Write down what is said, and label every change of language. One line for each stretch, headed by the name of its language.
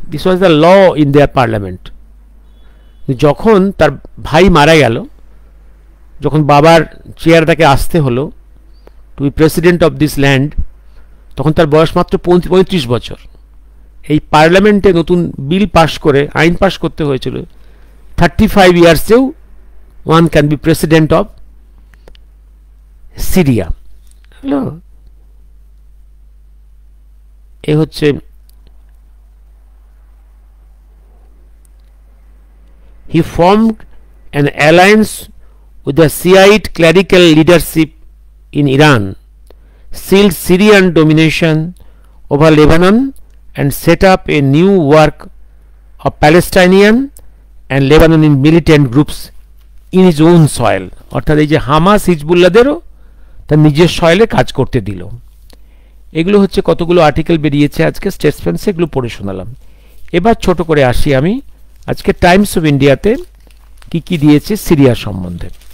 English: This was the law in their parliament.
Bangla: যখন তার ভাই মারা গেল, যখন বাবার চেয়ার তাকে আসতে হলো
English: to be president of this land,
Bangla: তখন তার বয়স মাত্র 35 বছর। এই পার্লামেন্টে নতুন বিল পাস করে, আইন পাস করতে হয়েছিল 35 ইয়ার্সেও
English: One can be president of Syria. Hello,
Bangla: এ হচ্ছে
English: he formed an alliance with the Shiite clerical leadership in Iran, sealed Syrian domination over Lebanon, and set up a new work of Palestinian and Lebanese militant groups in his own soil.
Bangla: অর্থাৎ এই যে Hamas হিজবুল্লাদেরও তার নিজের সয়েলে কাজ করতে দিল। এগুলো হচ্ছে কতগুলো আর্টিকেল বেরিয়েছে আজকে স্টেটসম্যানসে, এগুলো পড়ে শোনালাম। এবার ছোট করে আসি আমি আজকে টাইমস অফ ইন্ডিয়াতে কি কি দিয়েছে সিরিয়া সম্বন্ধে।